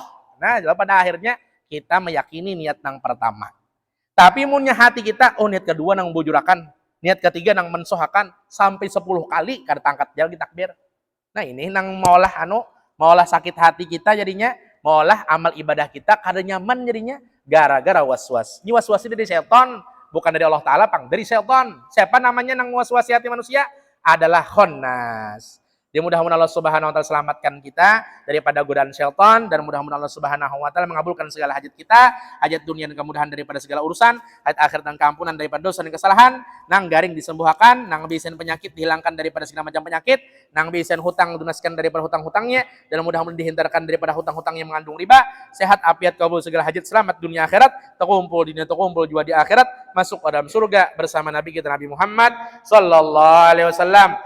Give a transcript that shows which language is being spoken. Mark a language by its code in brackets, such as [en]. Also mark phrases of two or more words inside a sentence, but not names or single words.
[bjn] Nah, pada akhirnya kita meyakini niat nang pertama. Tapi munnya hati kita, oh niat kedua nang bujurakan, niat ketiga nang mensohakan, sampai 10 kali kada tangkat jauh di takbir. Nah ini nang maulah sakit hati kita jadinya, maulah amal ibadah kita kada nyaman jadinya, gara-gara was-was. Ini was-was ini dari setan, bukan dari Allah Ta'ala, pang dari setan. Siapa namanya nang was-wasi hati manusia? Adalah khannas. Dia mudah-mudahan Allah [ar] سبحانه وتعالى [bjn] selamatkan kita daripada godaan syaitan, dan mudah-mudahan Allah [ar] سبحانه وتعالى [bjn] mengabulkan segala hajat kita, hajat dunia dan kemudahan daripada segala urusan, hajat akhir dan keampunan daripada dosa dan kesalahan, nang garing disembuhkan, nang bisen penyakit dihilangkan daripada segala macam penyakit, nang bisen hutang lunaskan daripada hutang-hutangnya, dan mudah-mudahan dihindarkan daripada hutang-hutang yang mengandung riba, sehat afiat kabul segala hajat, selamat dunia akhirat, terkumpul di dunia, terkumpul juga di akhirat, masuk ke dalam surga bersama Nabi kita Nabi Muhammad [ar] صلى الله عليه وسلم.